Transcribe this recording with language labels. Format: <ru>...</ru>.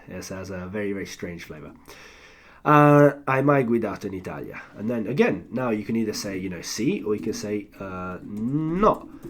<en>It has a very, very strange flavour.</en> <it>Hai mai guidato in Italia?</it> <en>And then again, now you can either say, sì, or you can say no.</en>